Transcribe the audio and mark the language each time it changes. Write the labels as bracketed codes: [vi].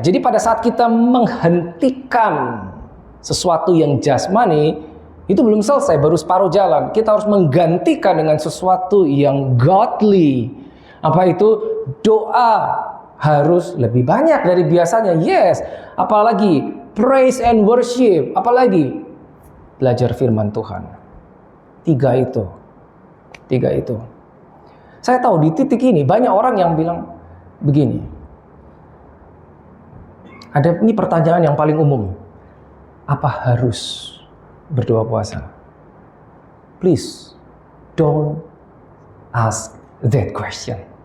[id] Jadi pada saat kita menghentikan sesuatu yang jasmani, itu belum selesai, baru separuh jalan. Kita harus menggantikan dengan sesuatu yang godly. Apa itu? Doa harus lebih banyak dari biasanya. [en] Yes. [id] Apalagi [en] praise and worship. [id] Apalagi belajar firman Tuhan. Tiga itu. Saya tahu di titik ini banyak orang yang bilang begini. Ini pertanyaan yang paling umum. Apa harus berdoa puasa? [en] Please don't ask that question.